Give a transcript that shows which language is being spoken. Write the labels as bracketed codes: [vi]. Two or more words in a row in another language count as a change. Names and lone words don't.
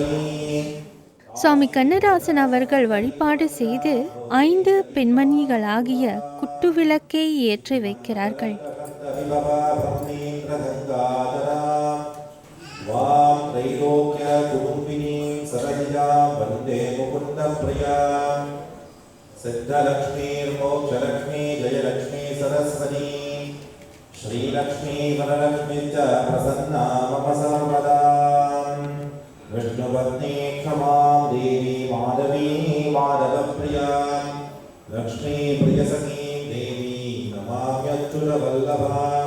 [ta] சுவாமி கண்ணதாசன் அவர்கள் வழிபாடு செய்து 5 பெண்மணிகளாகிய குட்டுவிளக்கை ஏற்றி வைக்கிறார்கள். [sa] सिद्धलक्ष्मीर् मोक्षलक्ष्मी जयलक्ष्मी सरस्वती श्रीलक्ष्मी वरलक्ष्मी च प्रसन्ना मम सर्वदा. विष्णुपत्नी क्षमां देवी माधवी माधवप्रिया लक्ष्मी प्रियसखी देवी नमाम्यच्युतवल्लभाम्.